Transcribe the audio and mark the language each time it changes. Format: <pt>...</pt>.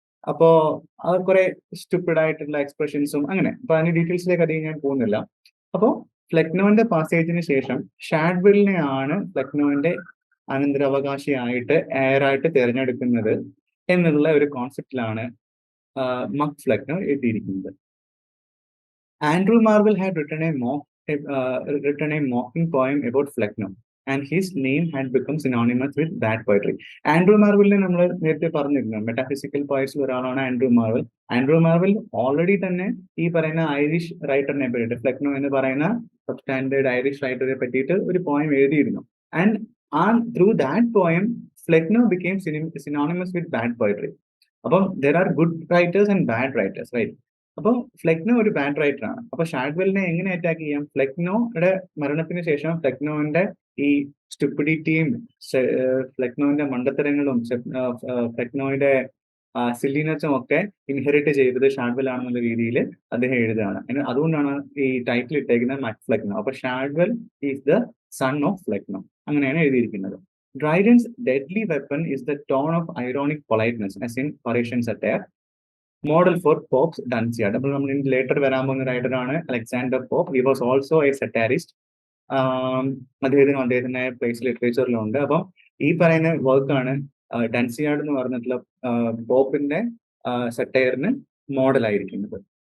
<ml>അപ്പോ അത് കുറെ സ്റ്റുപ്പിഡ് ആയിട്ടുള്ള എക്സ്പ്രഷൻസും അങ്ങനെ. അപ്പൊ അതിന്റെ ഡീറ്റെയിൽസിലേക്ക് അധികം ഞാൻ പോകുന്നില്ല. അപ്പോ ഫ്ലെക്നോന്റെ പാസേജിന് ശേഷം ഷാഡ്വെല്ലിനെയാണ് ഫ്ലെക്നോന്റെ അനന്തരാവകാശിയായിട്ട് എയറായിട്ട് തിരഞ്ഞെടുക്കുന്നത് എന്നുള്ള ഒരു കോൺസെപ്റ്റിലാണ് ഫ്ലെക്നോ എഴുതിയിരിക്കുന്നത്.</ml> <en>Andrew Marvell had written a mocking poem about Flecknoe, and his name had become synonymous with bad poetry.</en> <ml>Andrew മാർവലിനെ നമ്മൾ നേരത്തെ പറഞ്ഞിരുന്നു, മെറ്റാഫിസിക്കൽ പോയറ്റ്സിൽ ഒരാളാണ് Andrew Marvel. Andrew Marvel already തന്നെ ഈ പറയുന്ന ഐറിഷ് റൈറ്ററിനെ പറ്റിയിട്ട്, ഫ്ലെക്നോ എന്ന് പറയുന്ന സബ്സ്റ്റാൻഡേർഡ് ഐറിഷ് റൈറ്ററെ പറ്റിയിട്ട് ഒരു പോയം എഴുതിയിരുന്നു.</ml> <en>And through that poem Flecknoe became synonymous with bad poetry. അപ്പം there are good writers and bad writers, right?</en> <ml>അപ്പോൾ ഫ്ലെക്നോ ഒരു ബാഡ് റൈറ്റർ ആണ്. അപ്പൊ ഷാഡ്വെല്ലിനെ എങ്ങനെ അറ്റാക്ക് ചെയ്യാം? ഫ്ലെക്നോയുടെ മരണത്തിന് ശേഷം ഫ്ലെക്നോന്റെ ഈ സ്റ്റുപ്പിഡിറ്റിയും ഫ്ലെക്നോന്റെ മണ്ടത്തരങ്ങളും ഫ്ലെക്നോയുടെ സില്ലിനെസ്സും ഒക്കെ ഇൻഹെറിറ്റ് ചെയ്തത് ഷാഡ്വെൽ ആണെന്നുള്ള രീതിയിൽ അദ്ദേഹം എഴുതുകയാണ്. അതുകൊണ്ടാണ് ഈ ടൈറ്റിൽ ഇട്ടേക്കുന്നത് ഫ്ലെക്നോ. അപ്പൊ Shadwell</ml> <en>is the son of</en> <ml>Flecknoe, അങ്ങനെയാണ് എഴുതിയിരിക്കുന്നത്.</ml> <en>Dryden's deadly weapon is the tone of ironic politeness, as in Parisian satire. Model for Pope's Dunciad.</en> <ml>അപ്പോൾ നമ്മൾ ലേറ്റർ വരാൻ പോകുന്ന റൈറ്ററാണ് Alexander pop.</ml> <en>He was also a satirist.</en> <ml>അദ്ദേഹത്തിന്റെ place ലിറ്ററേച്ചറിലുണ്ട്. അപ്പം ഈ പറയുന്ന വർക്കാണ് ഡൻസിയാഡ് എന്ന് പറഞ്ഞിട്ടുള്ള പോപ്പിന്റെ സറ്റയറിന് മോഡലായിരിക്കുന്നത്.</ml>